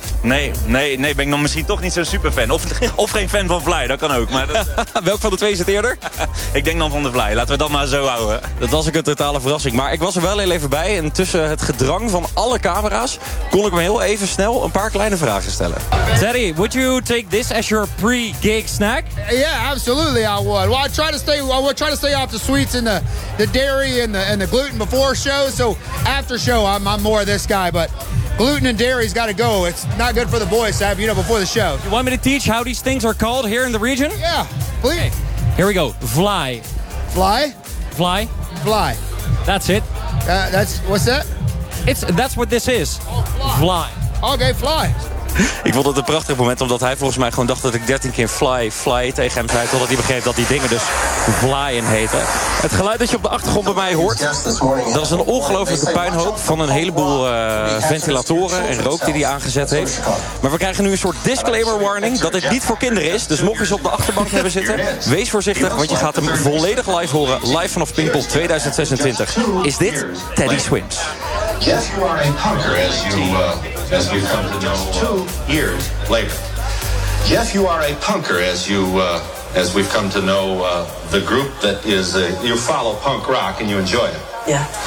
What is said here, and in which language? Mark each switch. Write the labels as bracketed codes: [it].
[nl] Nee, ben ik dan misschien toch niet zo'n superfan. Of geen fan van Fly, dat kan ook. Maar welk van de twee zit eerder? Ik denk dan van de Fly, laten we dat maar zo houden. Dat was ook een totale verrassing. Maar ik was er wel heel even bij. En tussen het gedrang van alle camera's kon ik me heel even snel een paar kleine vragen stellen. [en] Teddy, would you take this as your pre-gig snack? Yeah, absolutely I would. Well, I try to stay off the sweets and the dairy and the gluten before show. So after show, I'm more this guy, but... Gluten and dairy's got to go. It's not good for the boys to have, you know, before the show. You want me to teach how these things are called here in the region? Yeah, please. Okay, here we go. Fly. Fly? Fly. Fly. That's it. That's, what's that? That's what this is. Oh, fly. Fly. Okay, fly. [nl] Ik vond het een prachtig moment, omdat hij volgens mij gewoon dacht dat ik 13 keer fly tegen hem zei. Totdat hij begreep dat die dingen dus flyen heten. Het geluid dat je op de achtergrond bij mij hoort, dat is een ongelooflijke puinhoop van een heleboel ventilatoren en rook die hij aangezet heeft. Maar we krijgen nu een soort disclaimer warning dat dit niet voor kinderen is. Dus mocht je ze op de achterbank hebben zitten, wees voorzichtig, want je gaat hem volledig live horen. Live vanaf Pinkpop 2026. Is dit Teddy Swims? [en] Yes, you are a punker, as you come to know 2 years later. Yes, you are a punker, as you as we've come to know the group that is. You follow punk rock and you enjoy it. Yeah.